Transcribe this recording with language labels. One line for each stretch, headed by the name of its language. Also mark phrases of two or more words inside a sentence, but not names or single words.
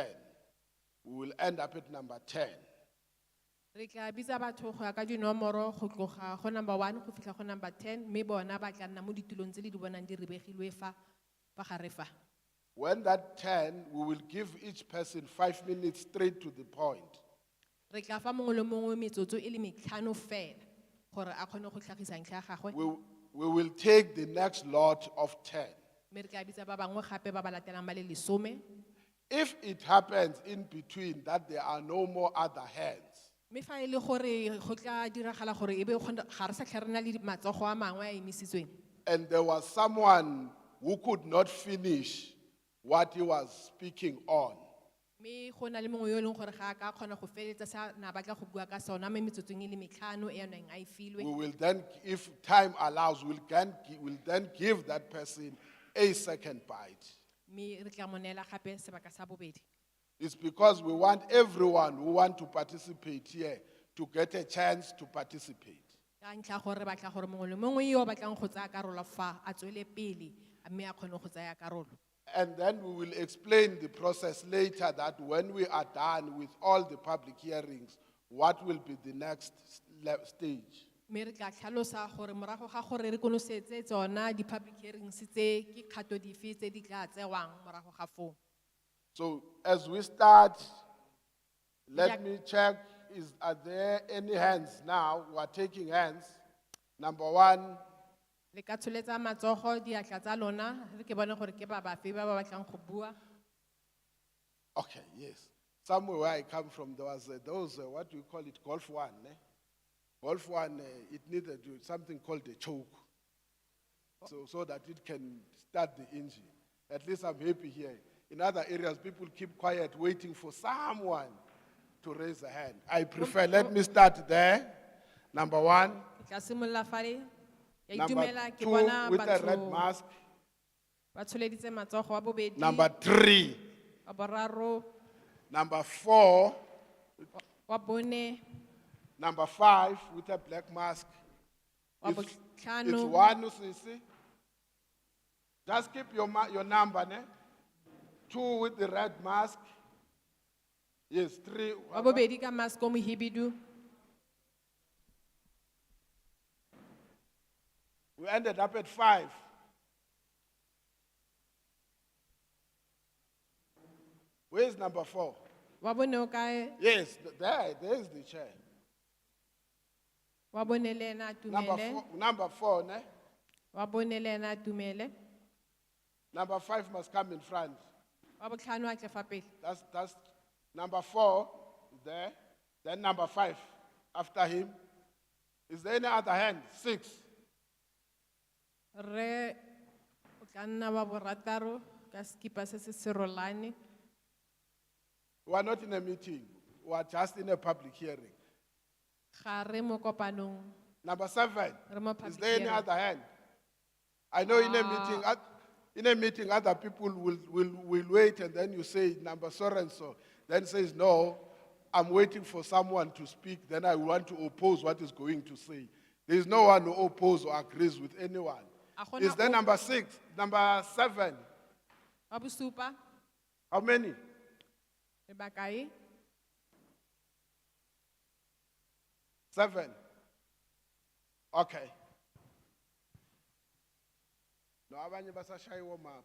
English: We will end up at number 10.
Tswana: Re tla bitsa batho go ya ka dinomoro go tloga go number 1 go fitlha go number 10 mme bona ba tla nna mo ditulong tse le di bonang di rebegilwe fa gare fa.
English: When that 10, we will give each person 5 minutes straight to the point.
Tswana: Re tla fa mongwe le mongwe metsotso e le metlhano fela gore a kgone go tlhagisa ntlha ya gagwe.
English: we will take the next lot of 10.
Tswana: mme re tla bitsa ba bangwe gape ba ba latelang ba le 10.
English: If it happens in between that there are no more other hands,
Tswana: mme fa e le gore go tla diragala gore ebe ga re sa tlhe re na le matsogo a mangwe a emisitsweng,
English: and there was someone who could not finish what he was speaking on,
Tswana: mme go na le mongwe yo e leng gore ga a ka kgona go feleletsa sa na batla go bua ka sona mo metsotsong e le metlhano e neng a e filwe,
English: we will then, if time allows, we'll then give that person a second bite.
Tswana: mme re tla mo neela gape sebaka sa bobedi.
English: It's because we want everyone who wants to participate here to get a chance to participate.
Tswana: Ka ntlha gore re batla gore mongwe le mongwe yo o batlang go tsaya karolo fa a tswele pele mme a kgone go tsaya karolo.
English: And then we will explain the process later, that when we are done with all the public hearings, what will be the next stage.
Tswana: Mme re tla tlhalosa gore morago ga gore re konosetse tsona di-
English: public hearings
Tswana: tse ke kgato dife tse di tla tsewang morago ga foo.
English: So as we start, let Yeah. me check, are there any hands now? We are taking hands. Number 1,
Tswana: Le ka tsholetsa matsogo diatla tsa lona re ke bone gore ke ba bafe ba ba batlang go bua.
English: okay, yes. Somewhere where I come from, there was those, what do you call it, Golf 1. Golf 1, it needed something called a choke, so that it can start the engine. At least I'm happy here. In other areas, people keep quiet, waiting for someone to raise a hand. I prefer, let me start there. Number 1.
Tswana: Ke tla simolola fale. Ya
English: Number
Tswana: itumela ke
English: 2,
Tswana: bona
English: with a red
Tswana: batho
English: mask.
Tswana: ba tsholeditse matsogo wa bobedi.
English: Number 3.
Tswana: Wa boraro,
English: Number 4.
Tswana: wa bone,
English: Number 5, with a black mask.
Tswana: wa
English: It's
Tswana: botlhano,
English: 1, Sisi. Just keep your number, ne? 2 with the red mask. Yes, 3.
Tswana: wa bobedi ka mask o mohibidu.
English: We ended up at 5. Where's number 4?
Tswana: Wa bone o kae?
English: Yes, there's the chair.
Tswana: Wa bone le ena a tumele.
English: Number 4, ne?
Tswana: Wa bone le ena a tumele.
English: Number 5 must come in front.
Tswana: Wa botlhano a tle fa pele.
English: That's number 4 is there. Then number 5 after him. Is there any other hand? 6.
Tswana: Re o tla nna wa borataro ka skipa se se serolane.
English: We are not in a meeting. We are just in a public hearing.
Tswana: Ga re mo kopanong.
English: Number 7.
Tswana: Re mo
English: Is
Tswana: public
English: there any
Tswana: hearing.
English: other hand? I know in a meeting, other people will wait, and then you say number so and so. Then says, no, I'm waiting for someone to speak. Then I want to oppose what is going to say. There is no one who opposes or agrees with anyone.
Tswana: A gona
English: Is there
Tswana: o-
English: number 6, number 7?
Tswana: Wa bosupa,
English: How many?
Tswana: re ba kae?
English: 7. Okay. No,
Zulu: abanye basashayiwa mapho.